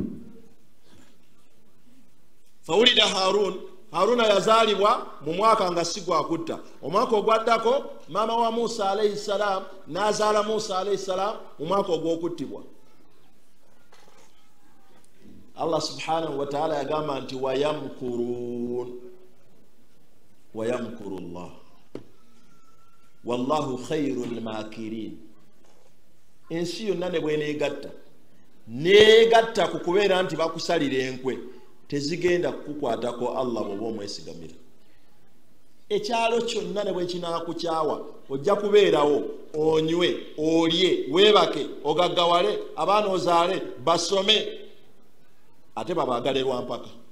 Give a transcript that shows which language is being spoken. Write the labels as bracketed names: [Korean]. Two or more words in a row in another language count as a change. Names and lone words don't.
[Ganda] Fawulida Haruna yazaalibwa mu mwaka nga si gwa kutta. Omwaka ogwaddako maama wa Musa [Arabic] عليه السلام [Ganda] n'azaala Musa [Arabic] عليه السلام [Ganda] mu mwaka ogw'okuttibwa. Allah [Arabic] سبحانه وتعالى [Ganda] yagamba nti [Arabic] ويمكر الله والله خير الماكرين. [Ganda] Ensi yonna ne bweneegatta ku kubeera nti bakusalira enkwe, tezigenda kukukwatako Allah bw'oba omwesigamira. Ekyalo kyonna ne bwe kinaakukyawa, ojja kubeerawo, onywe, olye, weebake, ogaggawale, abaana ozaale, basome, ate babaagalirwa mpaka.